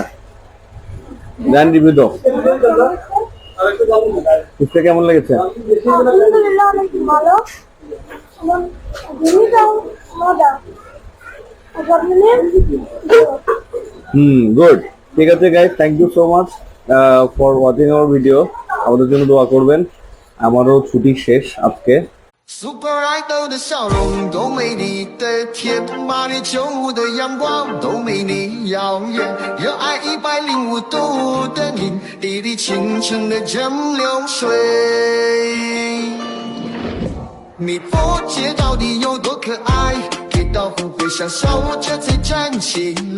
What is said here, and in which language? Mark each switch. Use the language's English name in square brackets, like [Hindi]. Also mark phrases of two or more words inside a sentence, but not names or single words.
[Bangla] জান রিভিউ দাও, ফুচকা কেমন লেগেছে? গুড, ঠিক আছে গাইস, [English] Thank you so much for watching our video. [Bangla] আমাদের জন্য দোয়া করবেন। আমারও ছুটি শেষ আজকে। [Chinese] Super Idol 的笑容多美丽的天，8年9的阳光多美丽耀眼，热爱105度的你，砥砺青春的蒸馏水。你不知到底有多可爱，跌倒后会想笑着再站起来。